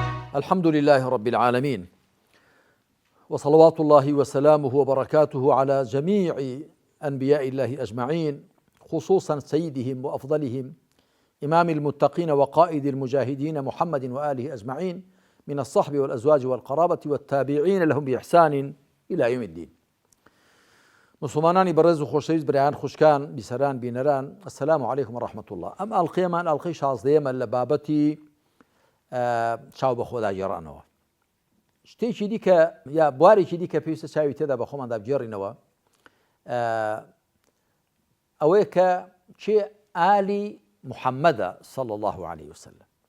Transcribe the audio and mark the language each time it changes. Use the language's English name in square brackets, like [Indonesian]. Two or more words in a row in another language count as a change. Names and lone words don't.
[Arabic] الحمد لله رب العالمين، وصلوات الله وسلامه وبركاته على جميع أنبياء الله أجمعين، خصوصا سيدهم وأفضلهم إمام المتقين وقائد المجاهدين محمد وآله أجمعين من الصحب والأزواج والقرابة والتابعين لهم بإحسان إلى يوم الدين. [Central Kurdish] مسلمانانی بەڕێز و خۆشەویست برایان خوشکان بیسەران بینەران، [Arabic] السلام عليكم ورحمة الله. [Central Kurdish] ئەم ئەڵقەیەمان ئەڵقەی 16ەمە لە بابەتی چاو بە خۆدا گێڕانەوە. شتێکی دیکە یا بوارێکی دیکە پێویستە چاوی تێدا بە خۆماندا بگێڕینەوە، ئەوەیە کە چێ ئالی محەممەدە [Arabic] صلی الله عليه وسلم.